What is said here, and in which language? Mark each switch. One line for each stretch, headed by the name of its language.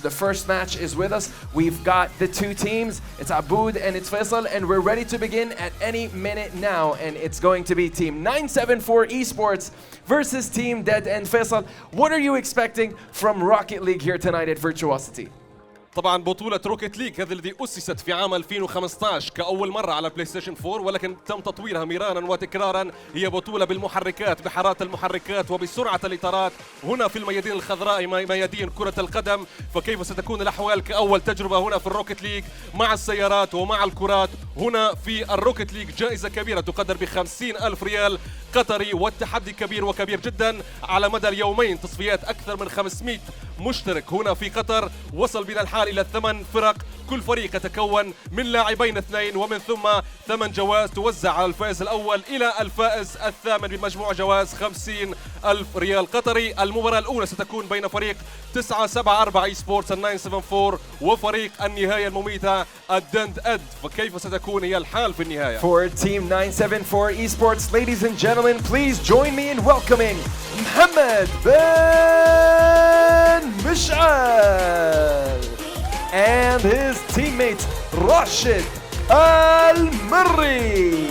English: The first match is with us. We've got the 2 teams. It's Aboud and it's Faisal, and we're ready to begin at any minute now. And it's going to be Team 974 Esports versus Team Dead End. Faisal, what are you expecting from Rocket League here tonight at Virtuocity?
Arabic: طبعا بطولة روكيت ليج هذه التي أسست في عام 2015 كأول مرة على بلاي ستيشن 4، ولكن تم تطويرها مراراً وتكراراً. هي بطولة بالمحركات، بحرارة المحركات وبسرعة الإطارات هنا في الميادين الخضراء، ميادين كرة القدم. فكيف ستكون الأحوال كأول تجربة هنا في الروكيت ليج مع السيارات ومع الكرات هنا في الروكيت ليج؟ جائزة كبيرة تقدر ب50,000 ريال قطري، والتحدي كبير وكبير جدا على مدى اليومين. تصفيات أكثر من 500 مشترك هنا في قطر. وصل بنا الحال إلى 8 فرق، كل فريق يتكون من لاعبين 2 ومن ثم 8 جوائز توزع على الفائز الأول إلى الفائز الثامن بمجموع جوائز 50,000 ريال قطري. المباراة الأولى ستكون بين فريق 974 اي سبورتس 974 وفريق النهاية المميتة الدند اد. فكيف ستكون هي الحال في النهاية؟
English: For Team 974 Esports, ladies and gentlemen, please join me in welcoming Mohammed Ben Mish'al and his teammate Rashid Al-Marri.